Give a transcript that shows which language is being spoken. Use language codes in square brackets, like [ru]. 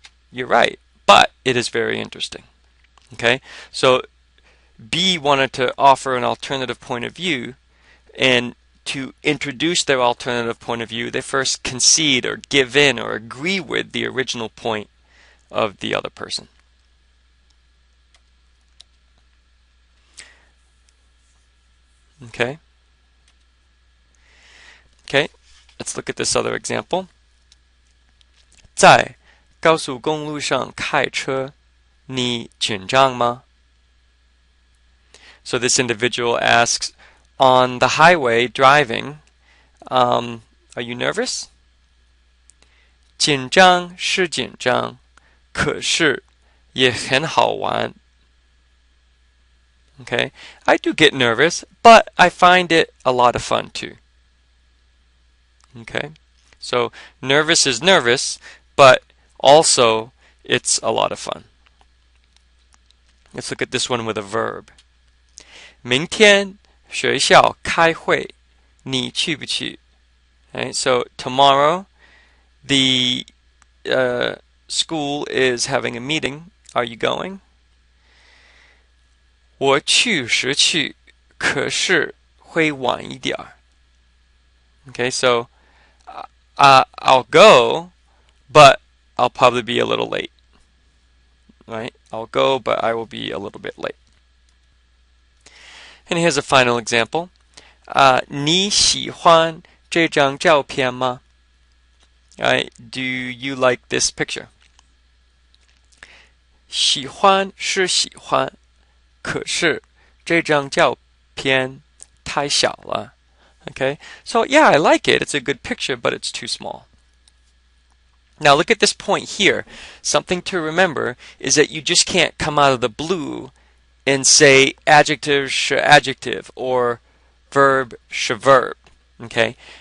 [en] You're right, but it is very interesting. Okay, so B wanted to offer an alternative point of view, and to introduce their alternative point of view, they first concede or give in or agree with the original point of the other person. Okay. Okay, let's look at this other example. [zh] 在高速公路上开车，你紧张吗? [en] So this individual asks, on the highway driving, are you nervous? [zh] 紧张是紧张，可是也很好玩. [en] Okay, I do get nervous, but I find it a lot of fun too. Okay, so nervous is nervous, but also it's a lot of fun. Let's look at this one with a verb. [zh] 明天学校开会，你去不去? [en] Okay, so tomorrow the school is having a meeting. Are you going? [zh] 我去时去，可是会晚一点. [en] Okay, so I'll go, but I'll probably be a little late. Right? I'll go, but I will be a little bit late. And here's a final example. [zh] 你喜欢这张照片吗? [en] Right? Do you like this picture? [zh] 喜欢是喜欢，可是这张照片太小了. [en] Okay? So yeah, I like it. It's a good picture, but it's too small. Now look at this point here. Something to remember is that you just can't come out of the blue and say adjective sh adjective or verb sh verb. Okay?